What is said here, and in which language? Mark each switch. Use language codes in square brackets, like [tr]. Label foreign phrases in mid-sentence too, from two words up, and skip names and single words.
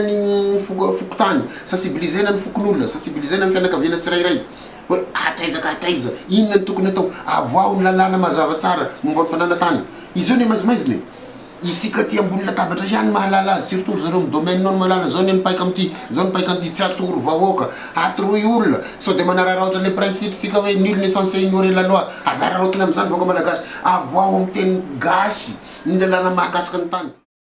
[mg] ny fokotany sensibilisena ny fokon'olona sensibilisena ny fianakaviana tsirairay hoe ataiza ka ataiza inona ny tokony atao avoao ny lalàna mazava tsara momba ny fananantany izy io ny maizimaiziny isika ty ambony latabatra ihany mahalala azy surtout zareo amin'ny domaine nao ny mahalala zao ny mipaika amity zao ny paika amity tsy atoro vahoaka atoroy olona sao de manarara ohatra [fr] le principe [mg] sika hoe [fr] nul n'est censé ignorer la loi [mg] azara raotiny am'izany vahoaka malagasy avoao amin'ny teny gasy ny lalàna mahakasika ny tany